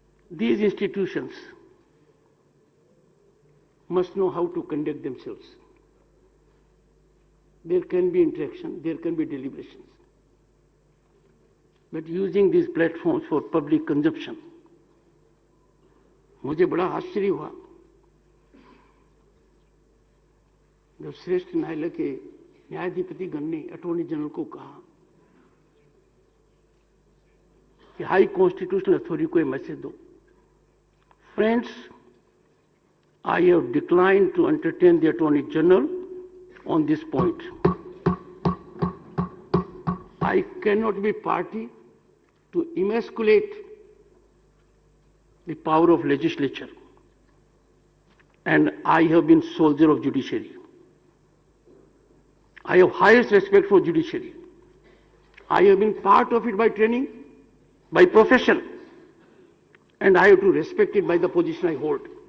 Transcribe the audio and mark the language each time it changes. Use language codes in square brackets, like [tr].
[en] These institutions must know how to conduct themselves. There can be interaction, there can be deliberations. But using these platforms for public consumption, [hi] मुझे बड़ा आश्चर्य हुआ जब श्रेष्ठ न्यायालय के न्यायाधिपति गण ने अटॉर्नी जनरल को कहा कि हाई कॉन्स्टिट्यूशनल अथॉरिटी को यह मैसेज दो, [en] Friends, I have declined to entertain the Attorney General on this point. I cannot be party to emasculate the power of legislature, and I have been soldier of judiciary. I have highest respect for judiciary. I have been part of it by training, by profession, and I have to respect it by the position I hold.